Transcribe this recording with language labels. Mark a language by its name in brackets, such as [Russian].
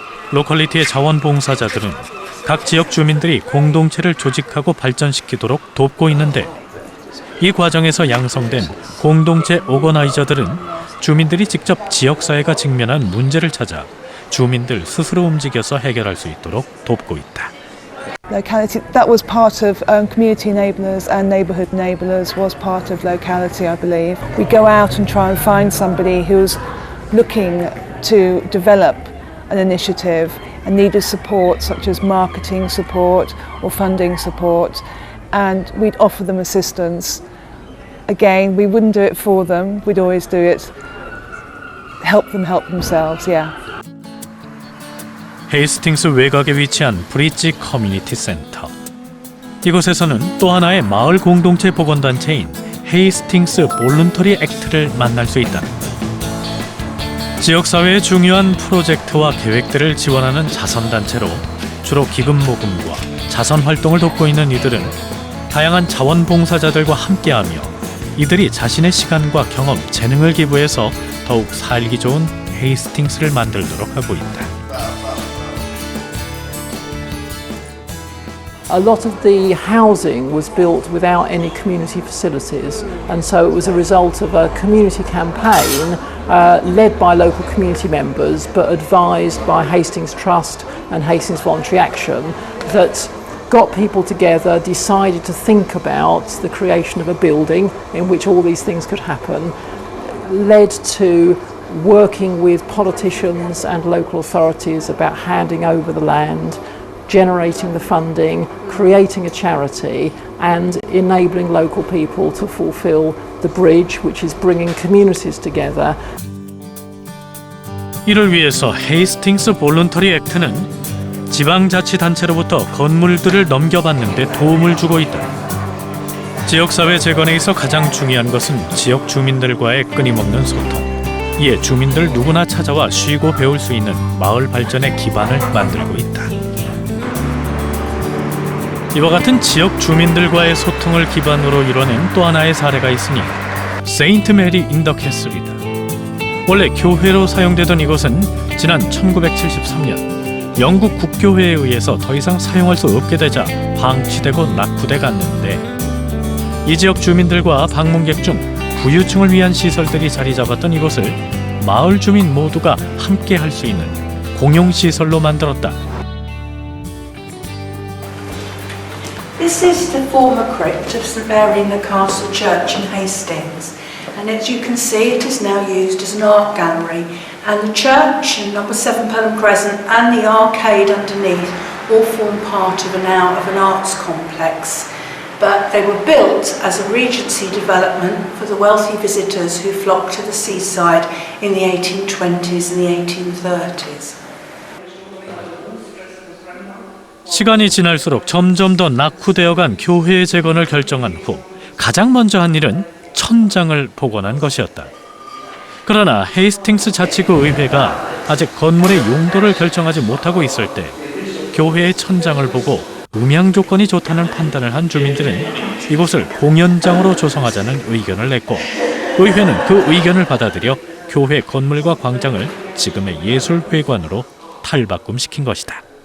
[Korean] 로컬리티의 자원봉사자들은 각 지역 주민들이 공동체를 조직하고 발전시키도록 돕고 있는데 이 과정에서 양성된 공동체 오거나이저들은 주민들이 직접 지역사회가 직면한 문제를 찾아 주민들 스스로 움직여서 해결할 수 있도록 돕고 있다. [English] Locality, that was part of community enablers and neighbourhood enablers was part of locality, I believe. We go out and try and find somebody who's looking to develop an initiative and needed support such as marketing support or funding support, and we'd offer them assistance. Again, we wouldn't do it for them, we'd always do it help them help themselves. Yeah. [Korean] 헤이스팅스 외곽에 위치한 브릿지 커뮤니티 센터. 이곳에서는 또 하나의 마을 공동체 보건단체인 헤이스팅스 볼런터리 액트를 만날 수 있다. 지역사회의 중요한 프로젝트와 계획들을 지원하는 자선단체로 주로 기금 모금과 자선 활동을 돕고 있는 이들은 다양한 자원봉사자들과 함께하며 이들이 자신의 시간과 경험, 재능을 기부해서 더욱 살기 좋은 헤이스팅스를 만들도록 하고 있다. [English] A lot of the housing was built without any community facilities, and so it was a result of a community campaign led by local community members but advised by Hastings Trust and Hastings Voluntary Action that got people together, decided to think about the creation of a building in which all these things could happen, led to working with politicians and local authorities about handing over the land, generating the funding, creating a charity and enabling local people to fulfil the bridge, which is bringing communities together. [Korean] 이를 위해서 헤이스팅스 볼런터리 액트는 지방자치단체로부터 건물들을 넘겨받는 데 도움을 주고 있다. 지역사회 재건에 있어 가장 중요한 것은 지역 주민들과의 끊임없는 소통. 이에 주민들 누구나 찾아와 쉬고 배울 수 있는 마을 발전의 기반을 만들고 있다. 이와 같은 지역 주민들과의 소통을 기반으로 이뤄낸 또 하나의 사례가 있으니 세인트 메리 인 더 캐슬이다. 원래 교회로 사용되던 이곳은 지난 1973년 영국 국교회에 의해서 더 이상 사용할 수 없게 되자 방치되고 낙후돼 갔는데 이 지역 주민들과 방문객 중 부유층을 위한 시설들이 자리 잡았던 이곳을 마을 주민 모두가 함께 할 수 있는 공용시설로 만들었다. [English] This is the former crypt of St Mary in the Castle Church in Hastings, and as you can see it is now used as an art gallery, and the church and number 7 Pelham Crescent and the arcade underneath all form part of an arts complex. But they were built as a Regency development for the wealthy visitors who flocked to the seaside in the 1820s and the 1830s. [Korean] 시간이 지날수록 점점 더 낙후되어간 교회의 재건을 결정한 후 가장 먼저 한 일은 천장을 복원한 것이었다. 그러나 헤이스팅스 자치구 의회가 아직 건물의 용도를 결정하지 못하고 있을 때 교회의 천장을 보고 음향 조건이 좋다는 판단을 한 주민들은 이곳을 공연장으로 조성하자는 의견을 냈고 의회는 그 의견을 받아들여 교회 건물과 광장을 지금의 예술회관으로 탈바꿈시킨 것이다.